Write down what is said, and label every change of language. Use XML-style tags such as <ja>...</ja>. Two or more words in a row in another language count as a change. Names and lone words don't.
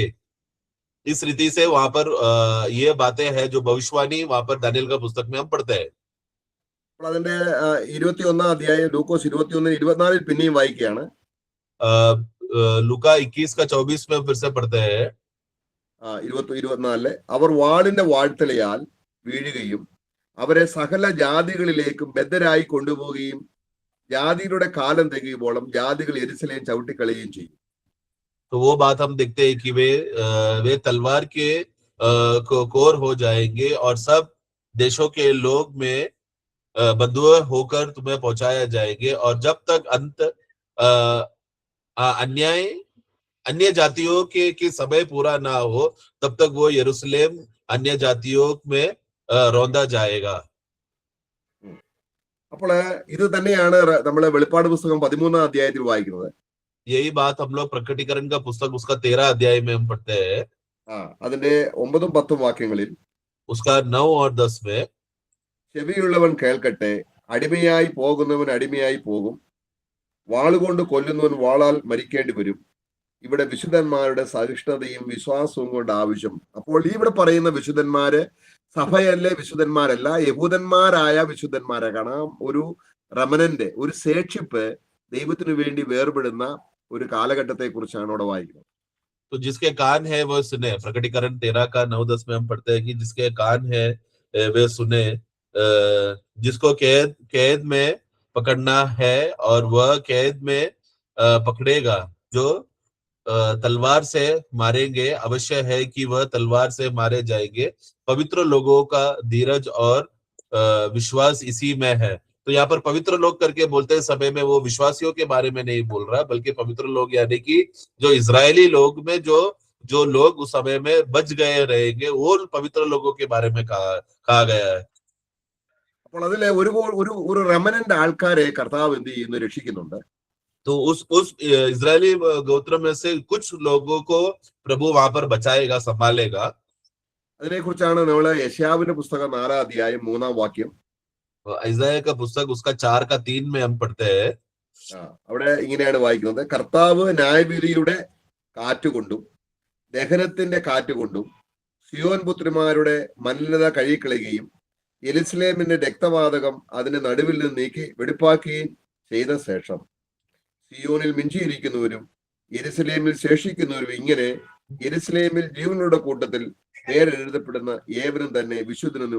<hi>इस रीति से वहां पर ये बातें हैं जो भविष्यवाणी वहां पर दानियल का पुस्तक में हम पढ़ते हैं।</hi> <ml>അതിന്റെ 21-ാം അധ്യായം ലൂക്കോസ് 21-24 പിന്നെയും വായിക്കുകയാണ്.</ml> <hi>लूका 21 का 24 में फिर से पढ़ते हैं,</hi> <ml>24 അവർ വാളിന്റെ വാഴ്ത്തലയാൽ വീഴുകയും അവരെ സകല ജാതികളിലേക്കും ബദ്ധരായി കൊണ്ടുപോവുകയും ജാതികളുടെ കാലം തികയുമ്പോളം ജാതികൾ യെരൂശലേം ചവിട്ടിക്കളയുകയും ചെയ്യും.</ml> <hi>तो वो बात हम देखते हैं कि वे तलवार के कोर हो जाएंगे और सब देशों के लोग में बंधुए होकर तुम्हें पहुंचाया जाएंगे, और जब तक अंत अन्याय अन्य जातियों के समय पूरा ना हो तब तक वो यरूशलेम अन्य जातियों में रौंदा जाएगा।</hi> <ml>അപ്പോൾ ഇത് തന്നെയാണ് നമ്മള് വെളിപ്പാട് പുസ്തകം 13-ാം അധ്യായത്തിൽ വായിക്കുന്നത്.</ml> <hi>यही बात हम लोग प्रकटीकरण का पुस्तक उसका 13 अध्याय में हम पढ़ते हैं,</hi> <ml>അതിന്റെ 9-ഉം 10-ഉം വാക്യങ്ങളിൽ</ml> <hi>उसका 9 और 10 में,</hi> <ml>ചെവിയുള്ളവൻ കേൾക്കട്ടെ, അടിമയായി പോകുന്നവൻ അടിമയായി പോകും, വാളുകൊണ്ട് കൊല്ലുന്നവൻ വാളാൽ മരിക്കേണ്ടി വരും, ഇവിടെ വിശുദ്ധന്മാരുടെ സഹിഷ്ണുതയും വിശ്വാസവും കൊണ്ട് ആവശ്യം. അപ്പോൾ ഇവിടെ പറയുന്ന വിശുദ്ധന്മാര് സഭയല്ലേ, വിശുദ്ധന്മാരല്ല, യഹൂദന്മാരായ വിശുദ്ധന്മാരെ കാണാം. ഒരു റമനന്റ്, ഒരു ശേഷിപ്പ് ദൈവത്തിനു വേണ്ടി വേർപെടുന്ന ഒരു കാലഘട്ടത്തെ കുറിച്ചാണ് അവിടെ വായിക്കുന്നത്.</ml> <hi>तो जिसके कान है वह सुने। प्रकटीकरण 13 का 9-10 में हम पढ़ते हैं कि जिसके कान है वे सुने, जिसको कैद में पकड़ना है और वह कैद में पकड़ेगा, जो तलवार से मारेंगे, अवश्य है कि वह तलवार से मारे जाएंगे। पवित्र लोगों का धीरज और विश्वास इसी में है। तो यहाँ पर पवित्र लोग करके बोलते समय में वो विश्वासियों के बारे में नहीं बोल रहा, बल्कि पवित्र लोग यानी कि जो इजरायली लोग में जो लोग उस समय में बच गए रहेंगे, वो पवित्र लोगों के बारे में कहा गया है।</hi> <ml>അപ്പോൾ അതിലെ ഒരു റെമനന്റ് ആൾക്കാരെ കർത്താവ് എന്ത് ചെയ്യുന്നു, രക്ഷിക്കുന്നുണ്ട്.</ml> <hi>तो उस इजरायली गोत्र में से कुछ लोगों को प्रभु वहां पर बचाएगा, संभालेगा।</hi> <ml>അതിനെക്കുറിച്ചാണ് നമ്മള് യെശയ്യാവിന്റെ പുസ്തകം 4-ാം അധ്യായം 3-ാം വാക്യം,</ml> <hi>ഐസായ का पुस्तक उसका 4 का 3 में हम पढ़ते हैं।</hi> <ml>അവിടെ ഇങ്ങനെയാണ് വായിക്കുന്നത്: കർത്താവ് ന്യായവിധിയുടെ കാറ്റുകൊണ്ടും ദഹനത്തിന്റെ കാറ്റുകൊണ്ടും സിയോൻ പുത്രിമാരുടെ മലിനത കഴുകിക്കളയുകയും യെരുശലേമിന്റെ രക്തവാതകം അതിന്റെ നടുവിൽ നിന്ന് നീക്കി വെടിപ്പാക്കുകയും ചെയ്ത ശേഷം സിയോനിൽ മിഞ്ചിയിരിക്കുന്നവരും യെരുശലേമിൽ ശേഷിക്കുന്നവരും ഇങ്ങനെ യെരുശലേമിൽ ജീവനുടെ കൂട്ടത്തിൽ പേരെഴുതപ്പെടുന്ന ഏവരും തന്നെ വിശുദ്ധനെന്ന്.</ml>